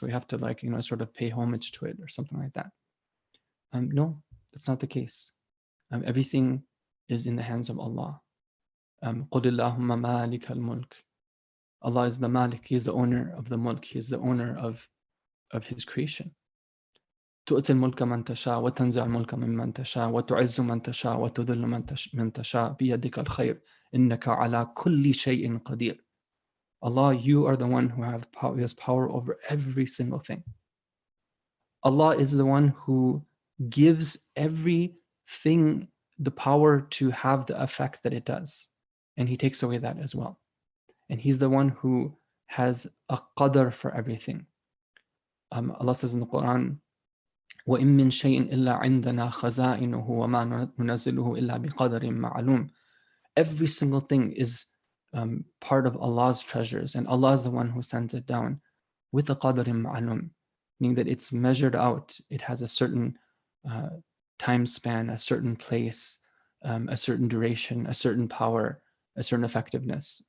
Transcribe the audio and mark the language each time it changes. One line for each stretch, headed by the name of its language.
English: We have to sort of pay homage to it or something like that. No, that's not the case. Everything is in the hands of Allah.
Arabic: قُلِ اللَّهُمَّ مَالِكَ الْمُلْكِ.
English: Allah is the Malik. He is the owner of the mulk. He is the owner of his creation.
Arabic: تؤتي الملك من تشاء وتنزع الملك ممن تشاء وتعز من تشاء وتذل من تشاء بيدك الخير إنك على كل شيء قدير.
English: Allah, you are the one who has power over every single thing. Allah is the one who gives everything the power to have the effect that it does. And He takes away that as well. And He's the one who has a qadr for everything. Allah says in the Quran,
Arabic: وَإِن مِّن شَيْءٍ إِلَّا عِندَنَا خَزَائِنُهُ وَمَا نُنَزِّلُهُ إِلَّا بِقَدَرٍ مَعْلُومٍ.
English: Every single thing is part of Allah's treasures, and Allah is the one who sends it down with a qadr ma'lum, meaning that it's measured out. It has a certain time span, a certain place, a certain duration, a certain power, a certain effectiveness.